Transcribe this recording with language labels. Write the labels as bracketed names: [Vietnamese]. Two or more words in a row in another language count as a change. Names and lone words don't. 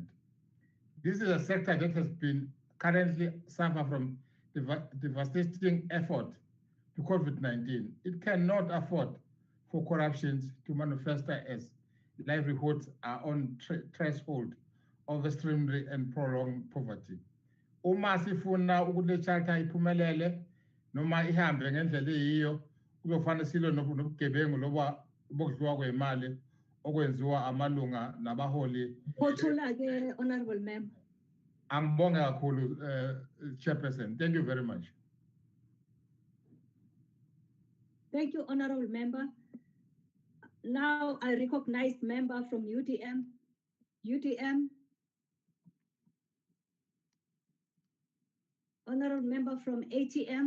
[English] This is a sector that has been currently suffer from devastating effort to COVID-19. It cannot afford for corruptions to manifest as livelihoods are on threshold of extremely and prolonged poverty. [Zulu] Uma sifuna ukuthi le charter iphumelele noma ihambe ngendlela eyiyo kuzofanele silo nobugebengu loba bokudliwa kwemali okwenziwa amalunga nabaholi. Phothula ke, [English] Honorable Member. [Zulu] Angibonge kakhulu, Chairperson. [English] Thank you very much. Thank you, Honorable Member. Now I recognize member from UDM. UDM. Honorable member from ATM.